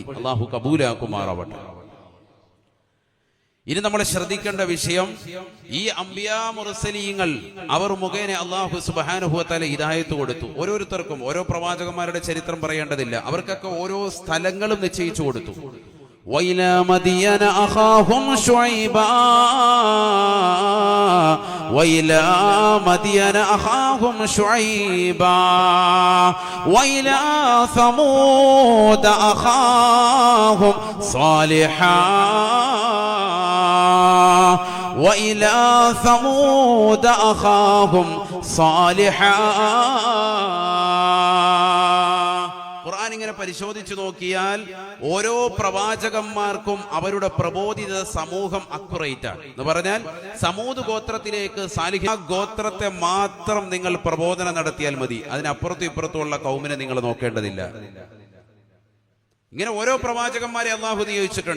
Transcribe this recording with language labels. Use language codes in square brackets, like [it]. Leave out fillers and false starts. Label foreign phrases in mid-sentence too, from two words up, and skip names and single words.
[ml] അള്ളാഹു കബൂലാക്കുമാറാവട്ടെ. ഇനി നമ്മൾ ശ്രദ്ധിക്കേണ്ട വിഷയം, ഈ അംബിയാ മുർസലീങ്ങൾ അവർ മുഖേന [ar] الله سبحانه وتعالى [ml] ഹിദായത്ത് കൊടുത്തു. ഓരോരുത്തർക്കും ഓരോ പ്രവാചകന്മാരുടെ ചരിത്രം പറയേണ്ടതില്ല, അവർക്കൊക്കെ ഓരോ സ്ഥലങ്ങളും നിശ്ചയിച്ചു കൊടുത്തു. [ar] وإلى مدين أخاهم شعيبا وإلى مدين أخاهم شعيبا وإلى ثمود أخاهم صالحا وإلى ثمود أخاهم صالحا [ml] ഖുർആൻ ഇങ്ങനെ പരിശോധിച്ചു നോക്കിയാൽ ഓരോ പ്രവാചകന്മാർക്കും അവരുടെ പ്രബോധിത സമൂഹം അക്യുറേറ്റ് ആണ് എന്ന് പറഞ്ഞാൽ സമൂദ് ഗോത്രത്തിലേക്ക് സാലിഹ് ഗോത്രത്തെ മാത്രം നിങ്ങൾ പ്രബോധനം നടത്തിയാൽ മതി, അതിനപ്പുറത്തും ഇപ്പുറത്തുമുള്ള കൗമിനെ നിങ്ങൾ നോക്കേണ്ടതില്ല. ഇങ്ങനെ ഓരോ പ്രവാചകന്മാരെ അള്ളാഹു നിയോഗിച്ചിട്ടുണ്ട്.